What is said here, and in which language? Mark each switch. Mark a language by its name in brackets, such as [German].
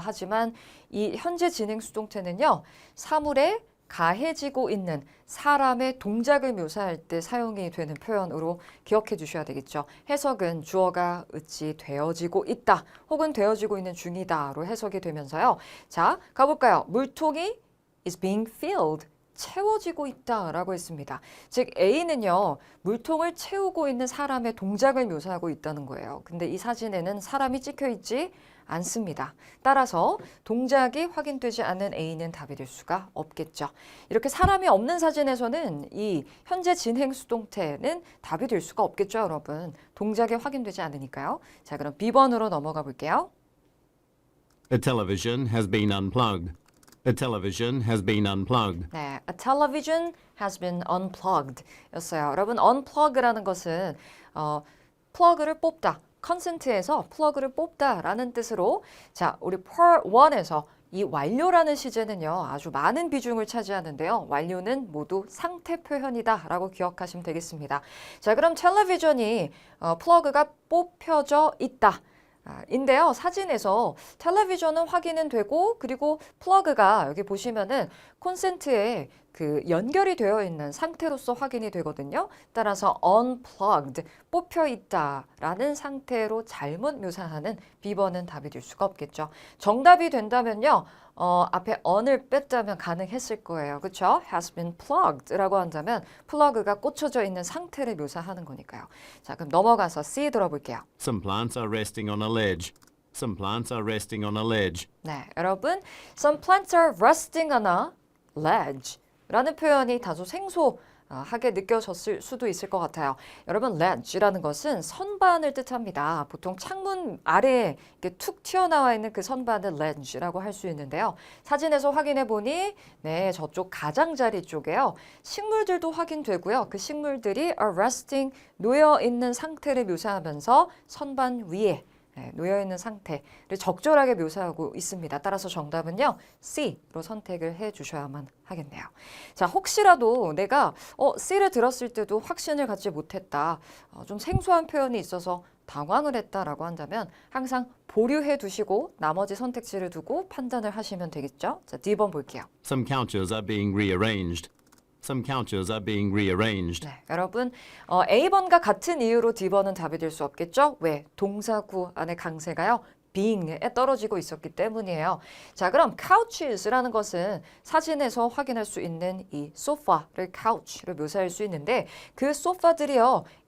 [Korean] 하지만 이 현재 진행 수동태는요. 사물에 가해지고 있는 사람의 동작을 묘사할 때 사용이 되는 표현으로 기억해 주셔야 되겠죠. 해석은 주어가 어찌 되어지고 있다 혹은 되어지고 있는 중이다로 해석이 되면서요. 자, 가볼까요? 물통이 [English] is being filled. [Korean] 채워지고 있다라고 했습니다. 즉 A는요. 물통을 채우고 있는 사람의 동작을 묘사하고 있다는 거예요. 근데 이 사진에는 사람이 찍혀 있지 않습니다. 따라서 동작이 확인되지 않는 A는 답이 될 수가 없겠죠. 이렇게 사람이 없는 사진에서는 이 현재 진행 수동태는 답이 될 수가 없겠죠, 여러분. 동작이 확인되지 않으니까요. 자, 그럼 B번으로 넘어가 볼게요. [English] The television has been unplugged. A television has been unplugged. 네, a television has been unplugged [Korean] 였어요. 여러분, unplug라는 것은 플러그를 뽑다, 컨센트에서 플러그를 뽑다라는 뜻으로 자, 우리 part 1에서 이 완료라는 시제는요, 아주 많은 비중을 차지하는데요. 완료는 모두 상태 표현이다 라고 기억하시면 되겠습니다. 자, 그럼 텔레비전이 플러그가 뽑혀져 있다. 인데요. 사진에서 텔레비전은 확인은 되고 그리고 플러그가 여기 보시면은 콘센트에 그 연결이 되어 있는 상태로서 확인이 되거든요. 따라서 unplugged, 뽑혀 있다라는 상태로 잘못 묘사하는 B번은 답이 될 수가 없겠죠. 정답이 된다면요. 앞에 on을 뺐다면 가능했을 거예요. 그렇죠? [English] has been plugged [Korean] 라고 한다면 플러그가 꽂혀져 있는 상태를 묘사하는 거니까요. 자, 그럼 넘어가서 C 들어볼게요. [English] Some plants are resting on a ledge. Some plants are resting on a ledge. [Korean] 네, 여러분, [English] some plants are resting on a ledge [Korean] 라는 표현이 다소 생소하게 느껴졌을 수도 있을 것 같아요. 여러분, ledge라는 것은 선반을 뜻합니다. 보통 창문 아래에 이렇게 툭 튀어나와 있는 그 선반을 ledge라고 할 수 있는데요. 사진에서 확인해 보니 네, 저쪽 가장자리 쪽에요. 식물들도 확인되고요. 그 식물들이 [English] are resting, [Korean] 놓여 있는 상태를 묘사하면서 선반 위에 놓여있는 상태를 적절하게 묘사하고 있습니다. 따라서 정답은요. C로 선택을 해주셔야만 하겠네요. 자, 혹시라도 내가 C를 들었을 때도 확신을 갖지 못했다. 좀 생소한 표현이 있어서 당황을 했다라고 한다면 항상 보류해 두시고 나머지 선택지를 두고 판단을 하시면 되겠죠. 자, D번 볼게요. [English] Some couches are being rearranged. Some couches are being rearranged. [Korean] 네, 여러분 A번과 같은 이유로 D번은 답이 될 수 없겠죠? 왜? 동사구 안에 강세가요. being에 떨어지고 있었기 때문이에요. 자, 그럼 couches라는 것은 사진에서 확인할 수 있는 이 소파를 couch로 묘사할 수 있는데 그 소파들이요.